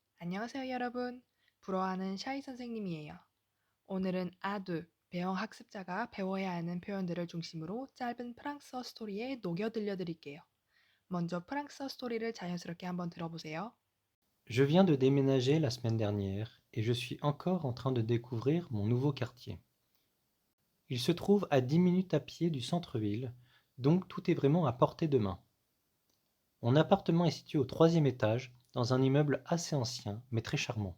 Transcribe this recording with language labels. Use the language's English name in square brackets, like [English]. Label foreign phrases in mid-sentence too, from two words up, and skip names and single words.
[Korean] 안녕하세요, 여러분. 불어하는 샤이 선생님이에요. 오늘은 아두, 배영 학습자가 배워야 하는 표현들을 중심으로 짧은 프랑스어 스토리에 녹여 들려드릴게요. 먼저 프랑스어 스토리를 자연스럽게 한번 들어보세요. [French] Je viens de déménager la semaine dernière et je suis encore en train de découvrir mon nouveau quartier. Il se trouve à 10 minutes à pied du centre-ville, donc tout est vraiment à portée de main. Mon appartement est situé au troisième étage, dans un immeuble assez ancien, mais très charmant.